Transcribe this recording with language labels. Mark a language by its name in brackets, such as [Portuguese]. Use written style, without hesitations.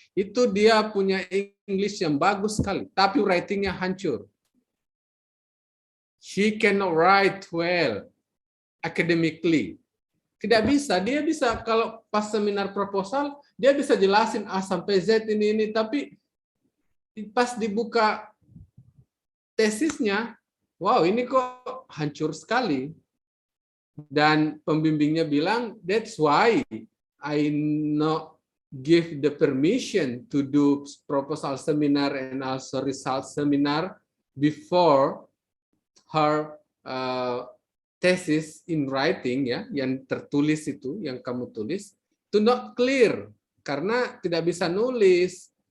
[Indonesian] Itu dia punya English yang bagus sekali, tapi writingnya hancur. [English] She cannot write well academically. [Indonesian] Tidak bisa, dia bisa kalau pas seminar proposal, dia bisa jelasin A sampai Z ini, tapi pas dibuka tesisnya, wow ini kok hancur sekali. Dan pembimbingnya bilang, [English] that's why I not give the permission to do proposal seminar and also result seminar before her thesis in writing, [Indonesian] yang tertulis itu, yang kamu tulis, itu [English] not clear, [Indonesian] karena tidak bisa nulis.